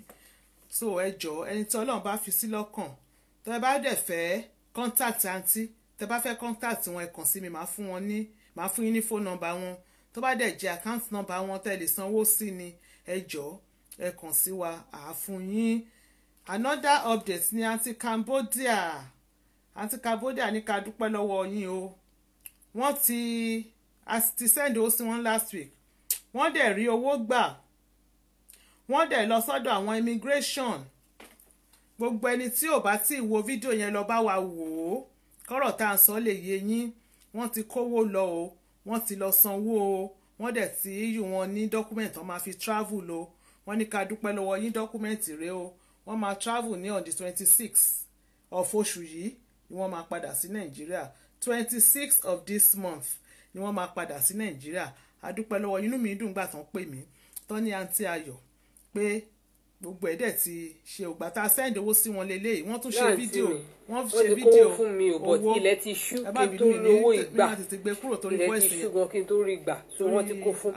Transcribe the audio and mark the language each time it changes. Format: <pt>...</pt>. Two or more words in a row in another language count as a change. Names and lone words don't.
<yo>So ẹ jọ̀ọ́ ẹni tí Ọlọ́run bá fi sí lọ́kàn tó ẹ bá dẹ̀ fẹ́ contact àǹtí tẹ bá fẹ́ contact wọn ẹ kàn sí mi màá fún yín ní</yo> <en>phone number</en> <yo>wọn tó bá dẹ̀ jẹ́</yo> <en>account number</en> <yo>wọn tẹ́ lè sanwó sí ni ẹ jọ̀ọ́ ẹ kàn sí wa àá fún yín.</yo> <en>Another update</en> <yo>ní àǹtí Cambodia ní ká dúpẹ́ lọ́wọ́ yín o wọ́n ti send owó sí wọn</yo> <en>last week</en> <yo>wọ́n dẹ̀ rí owó gbà wọ́n dẹ̀ lọ sọ́dọ̀ àwọn immigration gbogbo ẹni tí ò bá tí ì wo fídíò yẹn lọ bá wa wò ó kọ́rọ̀ tá à ń sọ lè yé yín wọ́n ti kówó lọ o wọ́n ti lọ sanwó o wọ́n dẹ̀ ti yù wọn ní document wọ́n máa fi travel o wọ́n ní ká dúpẹ́ lọ́wọ́ yín document rẹ o wọ́n máa travel ní</yo> <en>on the 26th of</en> <yo>oṣù yìí ni wọ́n máa padà sí Nàìjíríà</yo> <en>26th of this month</en> <yo>ni wọ́n máa padà sí Nàìjíríà a dúpẹ́ lọ́wọ́ inú mi dùn gbà tán pè mí tán ní àǹtí Ayọ̀ pé gbogbo ẹ̀ dẹ̀ ti ṣe ògbà tá a send owó sí wọn lélẹ́yìí wọ́n tún ṣe fídíò fún mi ò bọ̀ ilẹ̀ ti ṣú kí n tó lówó ìgbà ilẹ̀ ti ṣú gan kí n tó rí gbà so wọ́n ti kó fún.</yo>